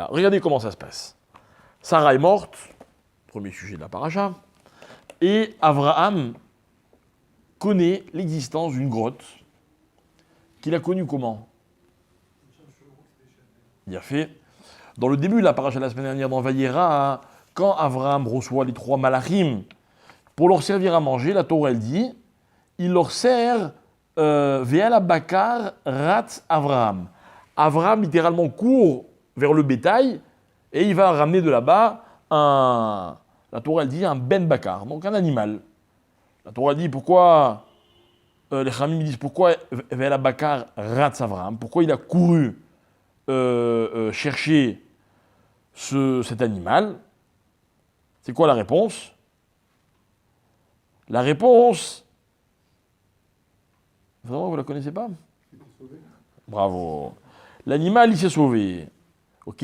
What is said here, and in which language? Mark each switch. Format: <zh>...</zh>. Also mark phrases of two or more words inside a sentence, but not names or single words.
<fr>Regardez comment ça se passe. Sarah est morte, premier sujet de la paracha, et Abraham connaît l'existence d'une grotte qu'il a connue comment? Il a fait. Dans le début de la paracha de la semaine dernière dans Vayera, quand Abraham reçoit les 3 malachim pour leur servir à manger, la Torah elle dit, il leur sert</fr> <he>ואל הבקר רץ אברהם.</he> <fr>Abraham littéralement court vers le bétail et il va ramener de là-bas la Torah elle dit un</fr> <he>בן בקר,</he> <fr>donc un animal. La Torah dit pourquoi les Chamim disent pourquoi</fr> <he>ואל הבקר רץ אברהם,</he> <fr>pourquoi il a couru chercher cet animal. C'est quoi la réponse? La réponse, vraiment, vous la connaissez pas? Bravo. L'animal, il s'est sauvé. Ok?</fr>